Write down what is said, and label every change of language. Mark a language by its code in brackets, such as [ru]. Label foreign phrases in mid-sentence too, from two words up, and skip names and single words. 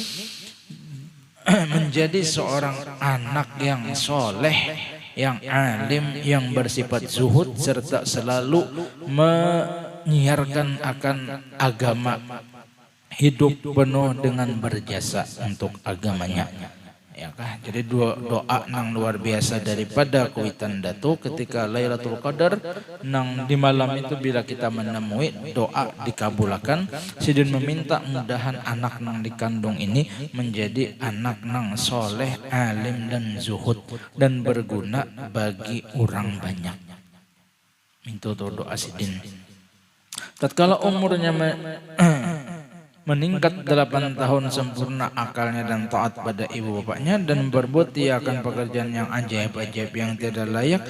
[id] menjadi seorang anak yang soleh, yang alim, yang bersifat zuhud serta selalu menyiarkan akan agama, hidup penuh dengan berjasa untuk agamanya. Ya kah? Jadi doa nang luar biasa daripada [bjn] kuitan datu [id] ketika Lailatul Qadar nang di malam itu bila kita menemui doa dikabulkan. Sidin meminta mudahan anak nang dikandung ini menjadi anak nang soleh, alim dan zuhud dan berguna bagi orang banyak. Minta doa Sidin. Tatkala umurnya meningkat 8 tahun sempurna akalnya dan taat pada ibu bapaknya dan berbuat ia akan pekerjaan yang ajaib-ajaib yang tidak layak.